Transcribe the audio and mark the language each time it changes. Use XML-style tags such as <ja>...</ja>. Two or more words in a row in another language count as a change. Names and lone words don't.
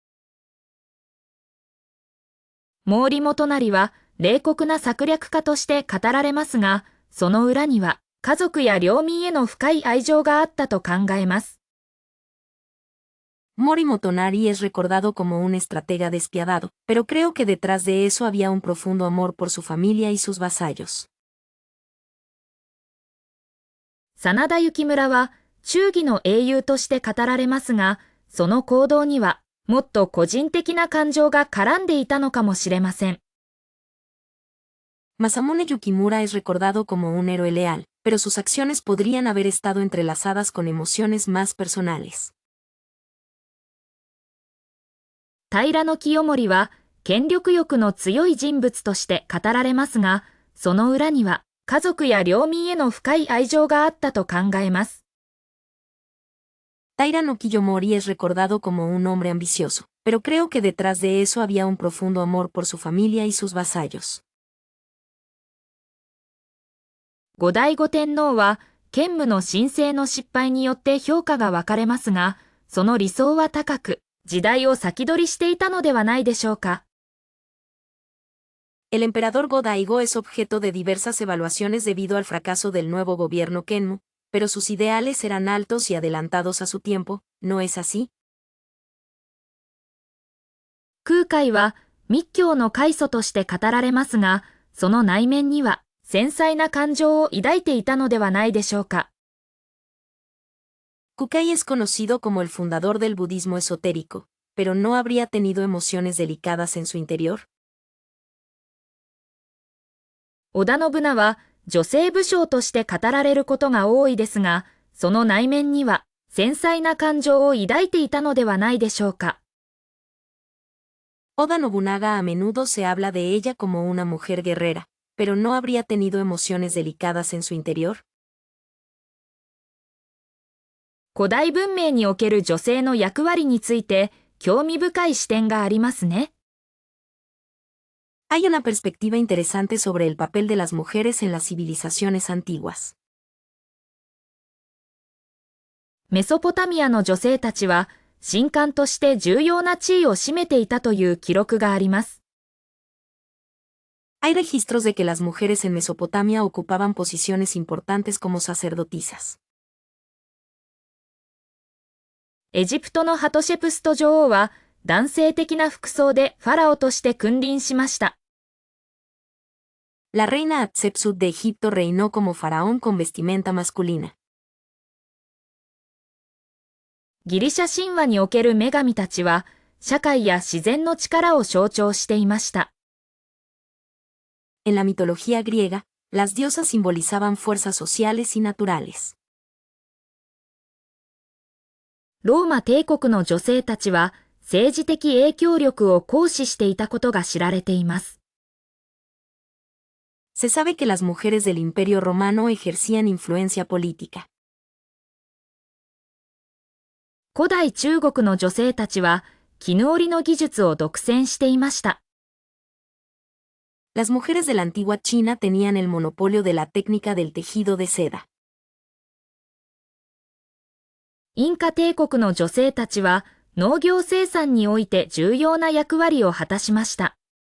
<ja>毛利元就は冷酷な策略家として語られますが、その裏には家族や領民への深い愛情があったと考えます。</ja> <es>Mori Motonari es recordado como un estratega despiadado, pero creo que detrás de eso había un profundo amor por su familia y sus vasallos.</es> <ja>真田幸村は忠義の英雄として語られますが、その行動にはもっと個人的な感情が絡んでいたのかもしれません。</ja> <es>Masamune Yukimura es recordado como un héroe leal, pero sus acciones podrían haber estado entrelazadas con emociones más personales.</es> <ja>平清盛は権力欲の強い人物として語られますが、その裏には家族や領民への深い愛情があったと考えます。</ja> <es>Taira no Kiyomori es recordado como un hombre ambicioso, pero creo que detrás de eso había un profundo amor por su familia y sus vasallos.</es> <ja>後醍醐天皇は兼務の申請の失敗によって評価が分かれますが、その理想は高く、時代を先取りしていたのではないでしょうか。</ja> <es>El emperador Go-Daigo es objeto de diversas evaluaciones debido al fracaso del nuevo gobierno Kenmu, pero sus ideales eran altos y adelantados a su tiempo, ¿no es así?</es> <ja>空海は密教の開祖として語られますが、その内面には繊細な感情を抱いていたのではないでしょうか。</ja> <es>Kukai es conocido como el fundador del budismo esotérico, pero ¿no habría tenido emociones delicadas en su interior?</es> <ja>織田信長は女性武将として語られることが多いですが、その内面には繊細な感情を抱いていたのではないでしょうか。</ja> <es>Oda Nobunaga a menudo se habla de ella como una mujer guerrera, pero ¿no habría tenido emociones delicadas en su interior?</es> <ja>古代文明における女性の役割について興味深い視点がありますね。</ja> <es>Hay una perspectiva interesante sobre el papel de las mujeres en las civilizaciones antiguas.</es> <ja>メソポタミアの女性たちは神官として重要な地位を占めていたという記録があります。</ja> <es>Hay registros de que las mujeres en Mesopotamia ocupaban posiciones importantes como sacerdotisas.</es> <ja>エジプトのハトシェプスト女王は男性的な服装でファラオとして君臨しました。</ja> <es>La reina Hatshepsut de Egipto reinó como faraón con vestimenta masculina.</es> <ja>ギリシャ神話における女神たちは社会や自然の力を象徴していました。</ja> <es>En la mitología griega, las diosas simbolizaban fuerzas sociales y naturales.</es> <ja>ローマ帝国の女性たちは政治的影響力を行使していたことが知られています。</ja> <es>Se sabe que las mujeres del Imperio Romano ejercían influencia política.</es> <ja>古代中国の女性たちは絹織の技術を独占していました。</ja> <es>Las mujeres de la antigua China tenían el monopolio de la técnica del tejido de seda.</es> <ja>インカ帝国の女性たちは農業生産において重要な役割を果たしました。</ja>